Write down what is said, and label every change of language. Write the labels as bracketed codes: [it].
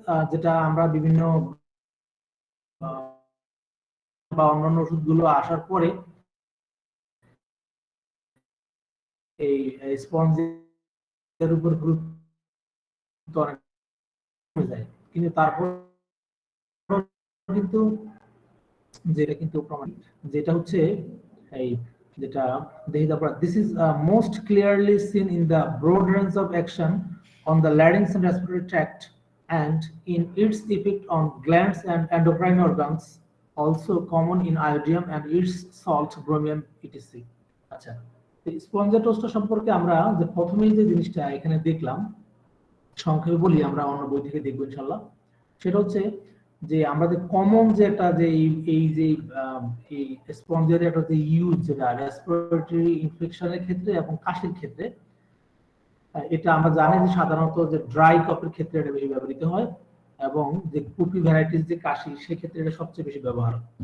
[bn] যেটা আমরা বিভিন্ন বা অন্যান্য ওষুধগুলো আসার পরে এই স্পঞ্জ এর উপর গুরুত্ব অনেক কমে যায়, কিন্তু তারপর কিন্তু যেটা কিন্তু প্রমাণ, যেটা হচ্ছে এই যেটা দেখি তারপর, [en] this is most clearly seen in the broad range of action on the larynx and respiratory tract and in its effect on glands and endocrine organs, also common in iodium and its salt bromium etc. [bn] আচ্ছা, স্পঞ্জিওটোস্টা সম্পর্কে আমরা যে প্রথমেই যে জিনিসটা এখানে দেখলাম, সংক্ষেপে বলি, আমরা অন্য বই থেকে দেখবো ইনশাআল্লাহ। সেটা হচ্ছে যে আমাদের কমন যে একটা যে এই যে এই স্পঞ্জিয়ার একটা যে ইউজ, যেটা রেসপিরেটরি ইনফেকশনের ক্ষেত্রে এবং কাশির ক্ষেত্রে, এটা আমরা জানি যে সাধারণত যে ড্রাই কফের ক্ষেত্রে এটা বেশি ব্যবহৃত হয়, এবং যে কুপি ভ্যারাইটিস যে কাশি সেক্ষেত্রে এটা সবচেয়ে বেশি ব্যবহার।